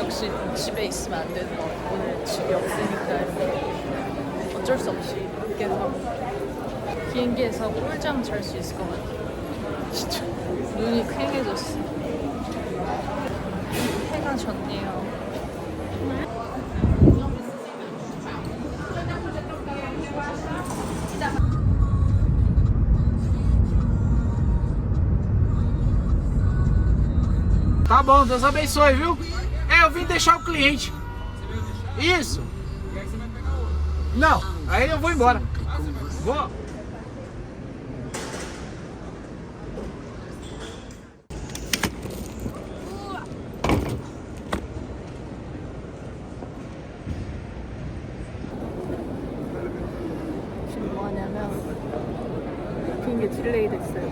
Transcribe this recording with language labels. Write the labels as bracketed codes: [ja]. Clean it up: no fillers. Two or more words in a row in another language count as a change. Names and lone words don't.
[ko] 역시 집에 있으면 안 되는 거 같아요. 오늘 집이 없으니까 어쩔 수 없이 늦게 자고 비행기에서 꿀잠 잘 수 있을 것 같아요. 진짜 눈이 퀭해졌어. 해가 졌네요. [pt] Tá bom, Deus abençoe, viu? Eu vim deixar o cliente. Isso. Não, aí eu vou embora. Vou. [ko] 지금 뭐 하냐면 비행기 딜레이 됐어요.